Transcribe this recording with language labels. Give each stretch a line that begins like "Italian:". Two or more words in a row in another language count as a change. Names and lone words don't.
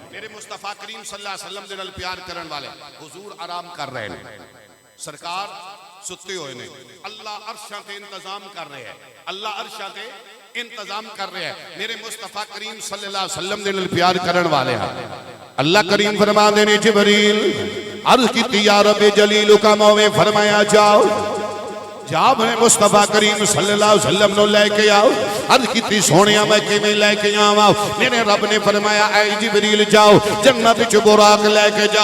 Punjabi: میرے مصطفیٰ کریم
Arabic: صلی اللہ علیہ وسلم
Punjabi: دے نال پیار کرن والے حضور آرام کر رہے ہیں، سرکار ستے ہوئے نے، اللہ عرشاں تے انتظام کر رہے ہیں، اللہ عرشاں تے انتظام کر رہے ہیں، میرے مصطفیٰ کریم
Arabic: صلی اللہ علیہ وسلم
Punjabi: دے نال پیار کرن والے ہیں۔ اللہ کریم فرما دینے جبریل عرض کی
Arabic: یا رب جلیل
Punjabi: کا موے فرمایا جاؤ جا میں مصطفیٰ کریم
Arabic: صلی اللہ علیہ وسلم
Punjabi: نو لے کے آؤ، عرض کیتی سونیا میں کیویں لے کے آواں، میرے رب نے فرمایا اے جبریل جاؤ جنت وچ براق لے کے جاؤ۔